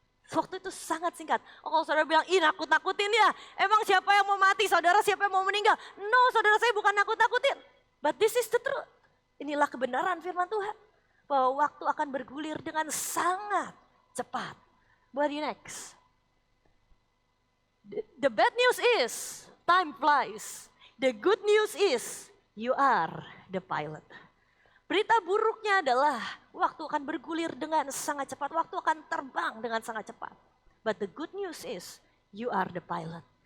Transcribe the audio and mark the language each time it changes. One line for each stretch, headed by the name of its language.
Indonesian: Waktu itu sangat singkat. Oh, kalau saudara bilang, ih nakut-nakutin ya. Emang siapa yang mau mati, saudara siapa yang mau meninggal?
English: No,
Indonesian: saudara saya bukan nakut-nakutin.
English: But this is the truth.
Indonesian: Inilah kebenaran firman Tuhan. Bahwa waktu akan bergulir dengan sangat cepat.
English: What next? The bad news is, time flies. The good news is, you are the pilot.
Indonesian: Berita buruknya adalah waktu akan bergulir dengan sangat cepat. Waktu akan terbang dengan sangat cepat.
English: But the good news is, you are the pilot.